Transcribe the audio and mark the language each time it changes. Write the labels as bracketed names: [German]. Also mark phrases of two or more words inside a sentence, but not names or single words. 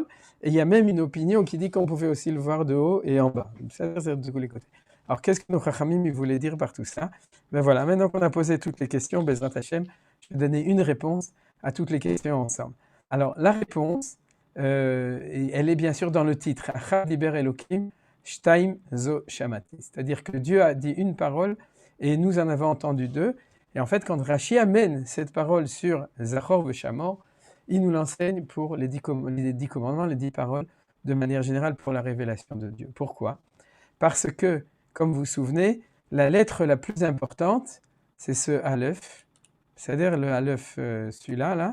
[French] Et il y a même une opinion qui dit qu'on pouvait aussi le voir de haut et en bas. Ça, c'est de tous les côtés. Alors, qu'est-ce que nos Chachamim voulaient dire par tout ça? Ben voilà, maintenant qu'on a posé toutes les questions, [Hebrew] בעזרת השם, [French] je vais donner une réponse à toutes les questions ensemble. Alors, la réponse, elle est bien sûr dans le titre. [Hebrew] אחת דבר אלהים, שתים זו שמעתי. [French] C'est-à-dire que Dieu a dit une parole et nous en avons entendu 2. Et en fait, quand Rashi amène cette parole sur [Hebrew] זכור ושמור, [French] il nous l'enseigne pour les 10 commandements, les 10 paroles, de manière générale pour la révélation de Dieu. Pourquoi? Parce que, comme vous vous souvenez, la lettre la plus importante, c'est ce Aleph, c'est-à-dire le Aleph, celui-là, là.